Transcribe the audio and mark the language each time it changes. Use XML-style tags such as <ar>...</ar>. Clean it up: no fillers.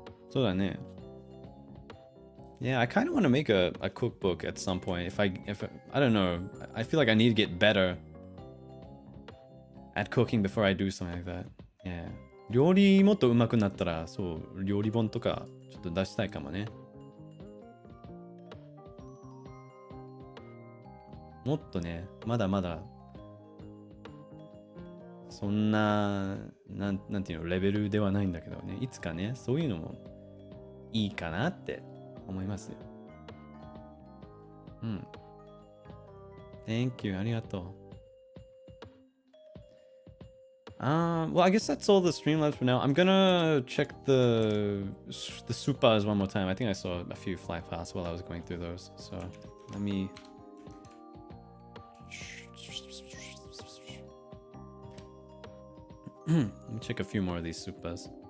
<en>So yeah, I kind of want to make a cookbook at some point. If I don't know, I feel like I need to get better at cooking before I do something like that. Yeah.</en> <ja>料理もっと上手くなったら、そう、料理本とかちょっと出したいかもね。もっとね、まだまだそんな、なんていうの、レベルではないんだけどね。いつかね、そういうのもいいかなって思いますよ。うん。</ja> <en>Thank you.</en> <ja>ありがとう。</ja> <en>Well, I guess that's all the Streamlabs for now. I'm gonna check the supas one more time. I think I saw a few fly past while I was going through those. So let me check a few more of these supas.</en>